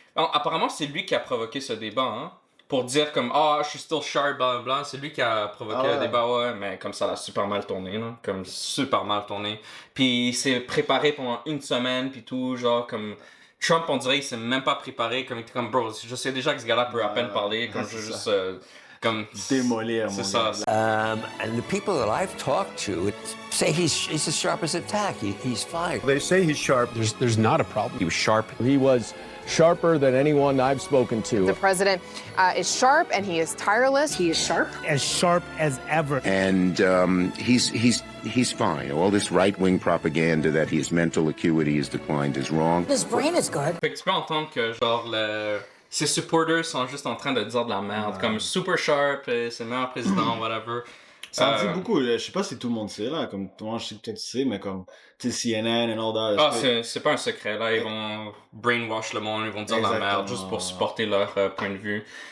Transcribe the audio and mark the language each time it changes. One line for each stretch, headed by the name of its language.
French: Non, apparemment, c'est lui qui a provoqué ce débat, hein? Pour dire comme, je suis
English: still sharp,
French: blablabla. C'est lui qui a provoqué le débat, ouais. Mais comme ça a super mal tourné, là. Comme super mal tourné. Puis il s'est préparé pendant une semaine, puis tout, genre, comme. Trump, on dirait, il s'est même pas préparé. Comme il était comme, bro, je sais déjà que ce gars-là peut à peine parler. Comme je veux juste. Comme démolir, c'est ça.
English: And the people that I've talked to say he's as sharp as a tack. He's fine. They say he's sharp. There's not a problem. He was sharp. He was sharper than anyone I've spoken to. The president is sharp and he is tireless. He is sharp as ever. And he's fine. All this right-wing propaganda that his mental acuity has declined is wrong. His brain is good.
French: Fait que tu peux entendre que genre ses supporters sont juste en train de dire de la merde, comme super sharp, c'est le meilleur président, whatever. Ça me dit beaucoup, je sais pas si tout le monde sait, là, comme tout le monde, je sais peut-être tu sais, mais comme, tu sais, CNN et
English: all that.
French: C'est pas un secret, là, ils vont brainwash le monde, ils vont dire de la merde juste pour supporter leur point de vue.